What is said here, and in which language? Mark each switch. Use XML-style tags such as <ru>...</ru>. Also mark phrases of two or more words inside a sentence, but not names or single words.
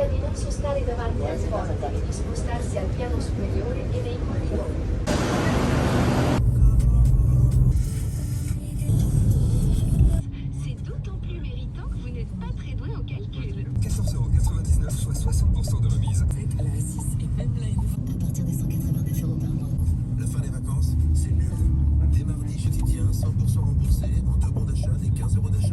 <it>di non sostare davanti alle porte e di spostarsi al piano superiore e nei corridoi.</it> <fr>C'est d'autant plus méritant que vous n'êtes pas très doué en calcul. 14,99 €, soit 60% de remise. La A6 et même la N20 à partir des 189 € par mois. La fin des vacances, c'est mieux. Dès mardi, je t'y tiens, 100% remboursé, en 2 bons d'achat et 15 € d'achat.</fr>